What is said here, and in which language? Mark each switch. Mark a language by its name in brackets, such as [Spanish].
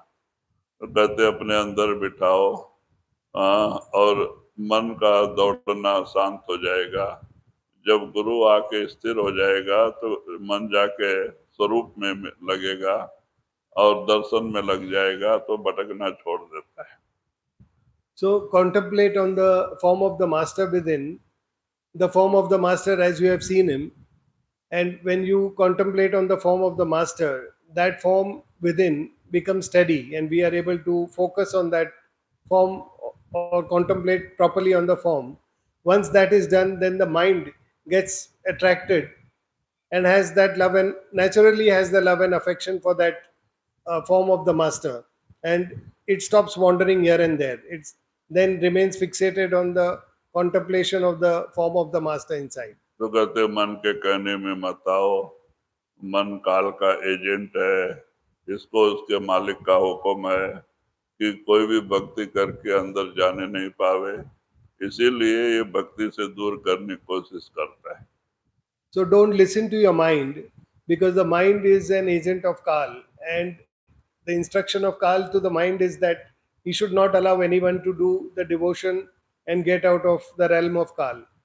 [Hindi] तो कहते अपने अंदर बिठाओ, और मन का दौड़ना शांत हो जाएगा। जब गुरु आके स्थिर हो जाएगा तो मन जाके स्वरूप में लगेगा और दर्शन में लग जाएगा, तो भटकना छोड़ देता है। [English] So contemplate on the form of the master within, the form of the master as you have seen him. And when you contemplate on the form of the master, that form within becomes steady and we are able to focus on that form or contemplate properly on the form. Once that is done, then the mind gets attracted and has that love and naturally has the love and affection for that form of the master, and it stops wandering here and there. It then remains fixated on the contemplation of the form of the master inside. [Hindi] तो कहते मन के कहने में मत आओ, मन काल का एजेंट है, इसको उसके मालिक का हुक्म है कि कोई भी भक्ति करके अंदर जाने नहीं पावे, इसीलिए ये भक्ति से दूर करने की कोशिश करता है। [English] So don't listen to your mind, because the mind is an agent of Kal, and the instruction of Kal to the mind is that he should not allow anyone to do the devotion and get out of the realm of Kal.